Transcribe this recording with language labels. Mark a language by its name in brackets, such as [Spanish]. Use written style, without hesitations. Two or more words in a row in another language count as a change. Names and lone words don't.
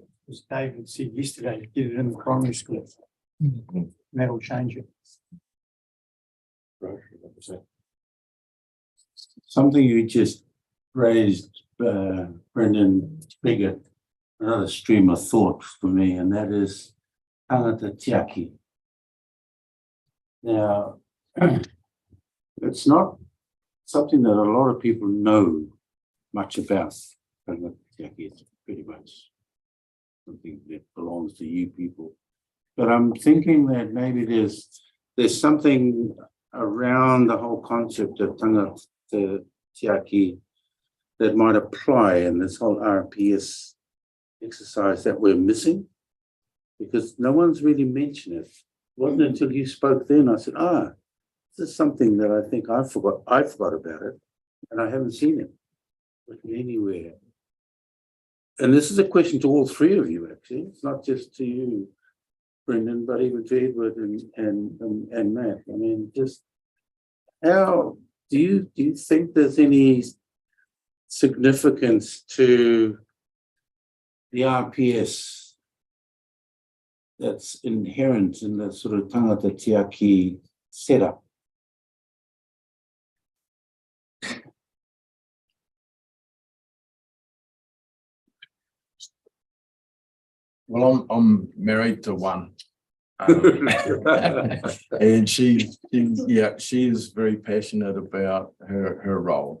[English] As David said yesterday, get it in the primary school. That'll change it. Right. Something you just raised, Brendan, triggered another stream of thought for me, and that is [Māori] tangata tiaki. [English] Now, it's not something that a lot of people know much about. [Māori] Tangata tiaki [English] is pretty much something that belongs to you people. But I'm thinking that maybe there's something around the whole concept of [Māori] tangata tiaki [English] that might apply in this whole RPS exercise that we're missing, because no one's really mentioned it. It wasn't until you spoke then I said, this is something that I think I forgot about it, and I haven't seen it anywhere. And this is a question to all three of you, actually. It's not just to you, Brendan, but even to Edward and Matt. I mean, just How do you think there's any significance to the RPS that's inherent in the sort of [Māori] tangata tiaki [English] setup? Well, I'm married to one. And she is very passionate about her role.